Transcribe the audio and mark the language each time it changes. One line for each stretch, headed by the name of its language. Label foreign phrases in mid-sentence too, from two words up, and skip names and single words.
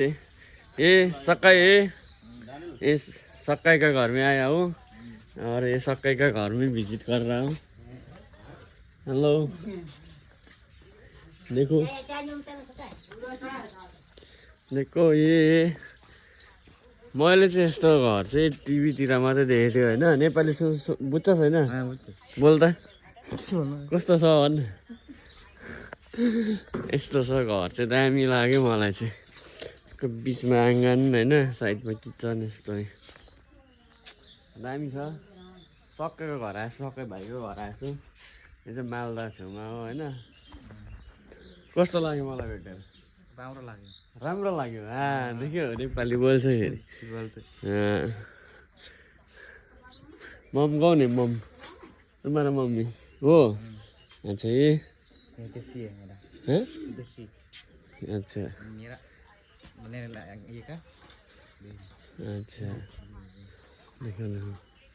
Hindi: ये सक्काई का घर में आया हूँ और ये सक्काई का घर में विजिट कर रहा हूँ।
Nepali: हेलो,
Hindi: देखो देखो ये
Nepali: मैले चाहिँ यस्तो घर चाहिँ टिभीतिर मात्रै देखेको थिएँ होइन। नेपाली बुझ्छ छैन बोल्दा कस्तो छ भन्। यस्तो छ घर चाहिँ दामी लाग्यो मलाई चाहिँ। बिचमा आँगन होइन, साइडमा किचन यस्तो दामी छ। सक्कैको घर आएछु, सक्कै भाइको घर आएछु। यो चाहिँ मालदा छेउमा हो होइन। कस्तो लाग्यो मलाई भेटेर? राम्रो लाग्यो। देख्यो नेपाली बोल्छ फेरि।
Hindi: मम कौन है? मम तुम्हारा मम्मी हो? अच्छा ये देसी है मेरा। हैं? देसी अच्छा मेरा ये का अच्छा, देखो देखो